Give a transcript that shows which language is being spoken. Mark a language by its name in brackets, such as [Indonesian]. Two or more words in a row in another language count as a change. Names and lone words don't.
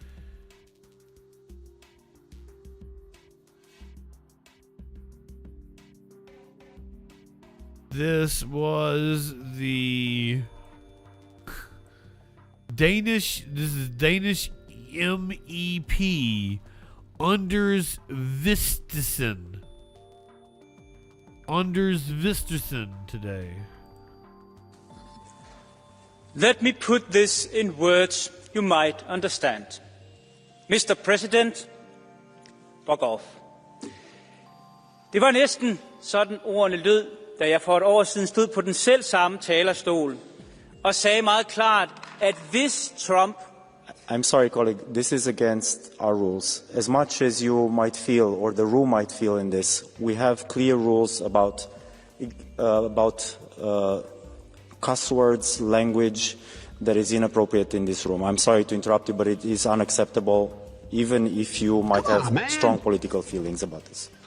[English] This was the Danish MEP Anders Vistisen today. Let me put this in words you might understand. Mr. President, fuck off. [Danish] Det var næsten sådan ordene lød, da jeg for et år siden stod på den selv samme talerstol og sagde meget klart, at hvis Trump... [English] I'm sorry, colleague, this is against our rules. As much as you might feel, or the room might feel in this, we have clear rules about cuss words, language that is inappropriate in this room. I'm sorry to interrupt you, but it is unacceptable, even if you might have strong political feelings about this.